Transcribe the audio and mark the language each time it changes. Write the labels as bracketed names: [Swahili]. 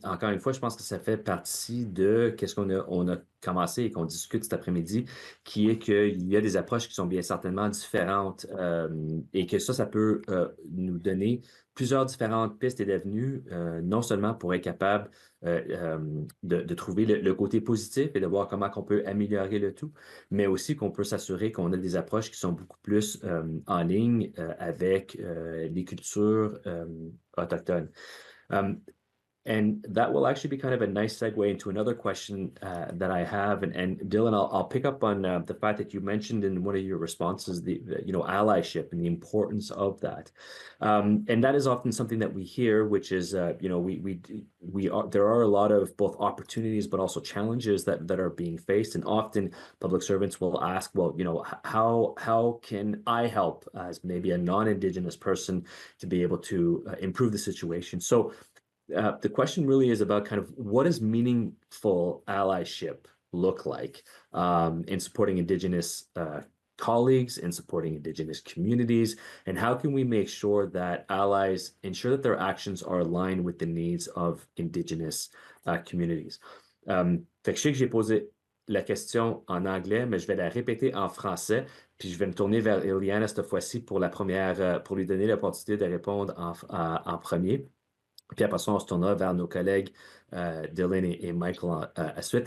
[French] Encore une fois, je pense que ça fait partie de qu'est-ce on a commencé et qu'on discute cet après-midi, qui est qu'il y a des approches qui sont bien certainement différentes et que ça peut nous donner plusieurs différentes pistes et d'avenues, non seulement pour être capable de trouver le côté positif et de voir comment on peut améliorer le tout, mais aussi qu'on peut s'assurer qu'on a des approches qui sont beaucoup plus en ligne avec les cultures autochtones. [English] And that will actually be kind of a nice segue into another question that I have. And Dylan, I'll pick up on the fact that you mentioned in one of your responses the allyship and the importance of that. And that is often something that we hear, which is there are a lot of both opportunities but also challenges that are being faced. And often public servants will ask, well, how can I help as maybe a non-Indigenous person to be able to improve the situation? So the question really is about kind of what does meaningful allyship look like in supporting Indigenous colleagues, in supporting Indigenous communities, and how can we make sure that allies ensure that their actions are aligned with the needs of Indigenous communities? [French] Fait que je sais que j'ai posé la question en anglais, mais je vais la répéter en français, puis je vais me tourner vers Eliane cette fois-ci pour la première, pour lui donner l'opportunité de répondre en premier. Puis après ça, on se tournera vers nos collègues Dylan et Michael à suite.